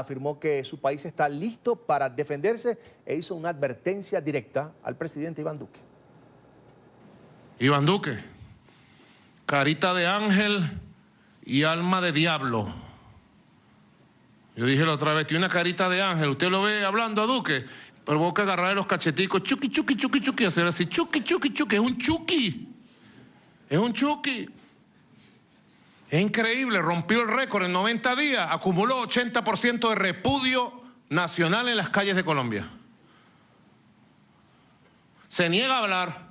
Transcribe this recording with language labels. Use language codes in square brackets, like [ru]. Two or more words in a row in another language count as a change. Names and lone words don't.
[es] Afirmó que su país está listo para defenderse e hizo una advertencia directa al presidente Iván Duque. Iván Duque, carita de ángel y alma de diablo. Yo dije la otra vez, tiene una carita de ángel. Usted lo ve hablando a Duque, pero vos que agarrarle los cacheticos, chuki, chuki, chuki, chuki, hacer así, chuki, chuki, chuki. Es un chuki. Es un chuki. Es increíble, rompió el récord en 90 días, acumuló 80% de repudio nacional en las calles de Colombia. Se niega a hablar.